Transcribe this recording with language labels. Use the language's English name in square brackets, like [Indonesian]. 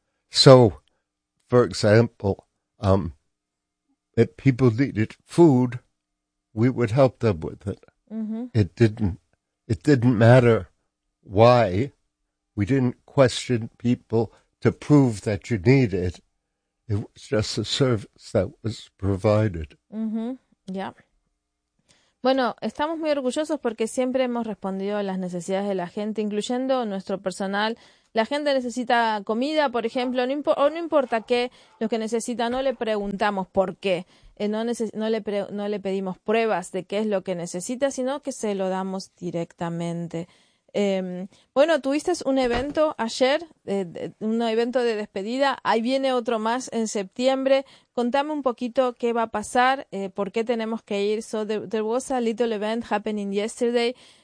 [English] So, for example, if people needed food, we would help them with it. Mm-hmm. It didn't matter why. We didn't question people to prove that you need it. It was just a service that was provided. Mm-hmm. Yeah. [Spanish] Bueno, estamos muy orgullosos porque siempre hemos respondido a las necesidades de la gente, incluyendo nuestro personal. La gente necesita comida, por ejemplo, no importa qué, lo que necesita, no le preguntamos por qué. No le pedimos pruebas de qué es lo que necesita, sino que se lo damos directamente. Bueno, tuviste un evento ayer, un evento de despedida. Ahí viene otro más en septiembre. Contame un poquito qué va a pasar, por qué tenemos que ir. [English] So there was a little event happening yesterday,